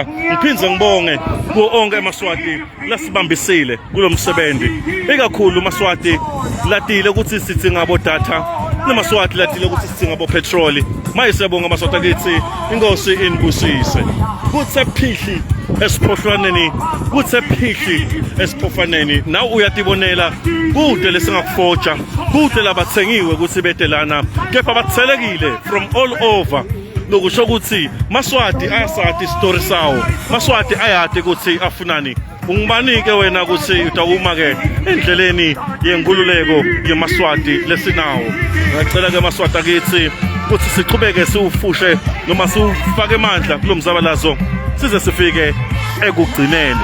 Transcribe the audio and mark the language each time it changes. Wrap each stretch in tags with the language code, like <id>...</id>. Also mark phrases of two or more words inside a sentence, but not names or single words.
<ss>Ngiphindze ngibonge kuwo onke amaswati lasibambisile kulo msebenzi, ikakhulu maswati latile ukuthi sithi ngabo data, namaswati latile ukuthi sithi ngabo petroli. Manje siyabonga amaswati akithi, inkosi inibusise. Kuthe phihli eSiphofaneni, kuthe phihli eSiphofaneni. Nawe uyatibonela kude lesingakufoja, kude labathengiwe ukuthi bedelana, kepha bathelekile</ss> <en>from all over.</en> <ss>Lokusho ukuthi maswati ayasathi story sawo, maswati ayade ukuthi afunani. Ungibanike wena ukuthi utawuma ke endleleni yenkululeko yemaswati lesinawo. Ngicela ke maswati akithi ukuthi sichubeke siufushe noma siufake amandla kulomzabalazo size sifike ekugcineni.</ss>